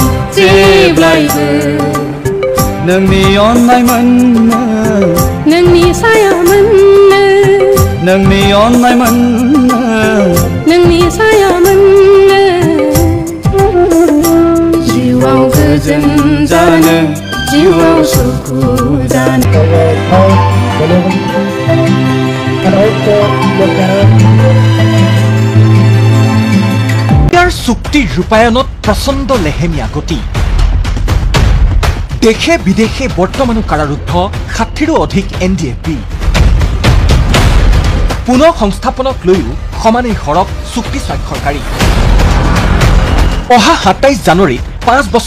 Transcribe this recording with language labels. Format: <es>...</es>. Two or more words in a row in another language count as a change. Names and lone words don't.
<brx>जेब्लायबो नोंनि अननाय मोननो नोंनि साया मोननो नोंनि अननाय मोननो नोंनि साया मोननो जिउआव गोजोन जानो जिउआव सुखु जानो</brx> <as>চুক্তি ৰূপায়ণত প্ৰচণ্ড লেহেমীয়া গতি দেশে বিদেশে বৰ্তমানো কাৰাৰুদ্ধ 60ৰো অধিক NDFB পুনৰ সংস্থাপনক লৈও সমানেই সৰব চুক্তি স্বাক্ষৰকাৰী অহা 27 জানুৱাৰীত 5 বছৰ</as>